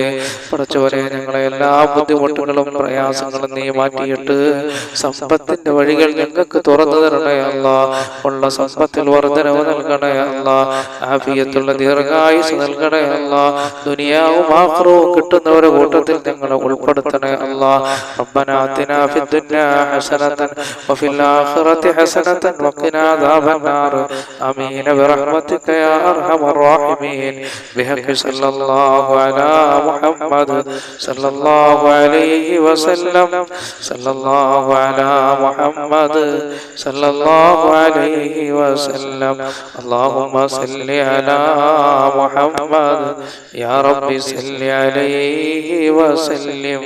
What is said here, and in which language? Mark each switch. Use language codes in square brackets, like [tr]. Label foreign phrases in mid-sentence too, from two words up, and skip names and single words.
[ml] പടച്ചവനെ ഞങ്ങളെ എല്ലാ ബുദ്ധിമുട്ടുകളും പ്രയാസങ്ങളും നീ മാറ്റിയിട്ട് സമ്പത്തിന്റെ വഴികൾ ഞങ്ങൾക്ക് തുറന്നു തരണേ അല്ലാ. ഉള്ള സമ്പത്തിൽ വർദ്ധനവ് നൽകണേ അല്ലാ. ആഫിയത്തുള്ള ദീർഘായുസ് നൽകണേ അല്ലാ. ദുനിയാവും ആഖിറവും കിട്ടുന്നവരുടെ കൂട്ടത്തിൽ ഞങ്ങളെ ഉൾപ്പെടുത്തണേ അല്ലാ. [ar] ربنا آتنا في الدنيا حسنة وفي الآخرة حسنة حسنة وقنا عذاب النار آمين برحمتك يا أرحم الراحمين بحق صلى الله على محمد صلى الله عليه وسلم صلى الله على محمد صلى الله عليه وسلم اللهم صل على محمد يا رب صل عليه وسلم.